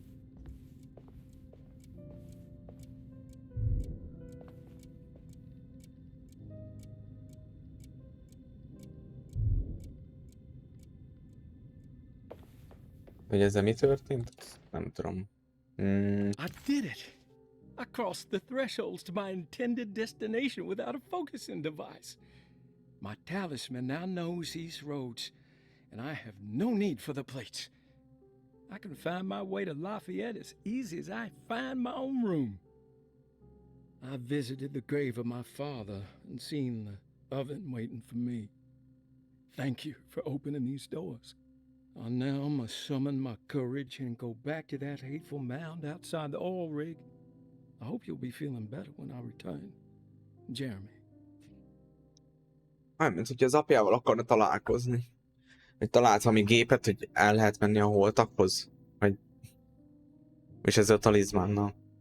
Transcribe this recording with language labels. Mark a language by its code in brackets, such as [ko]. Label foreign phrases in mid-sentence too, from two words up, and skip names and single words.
[hu] Hogy ezzel mi történt? Nem tudom. [en] I did it! I crossed the thresholds to my intended destination without a focusing device. My talisman now knows these roads, and I have no need for the plates. I can find my way to Lafayette as easy as I find my own room. I visited the grave of my father and seen the oven waiting for me. Thank you for opening these doors. I now must summon my courage and go back to that hateful mound outside the oil rig. I hope you'll be feeling better when I return. Jeremy. [hu] Nem, mint hogy az apjával akarna találkozni. Hogy talált valami gépet, hogy el lehet menni a holtakhoz. Vagy... És ezzel a talizmánnal.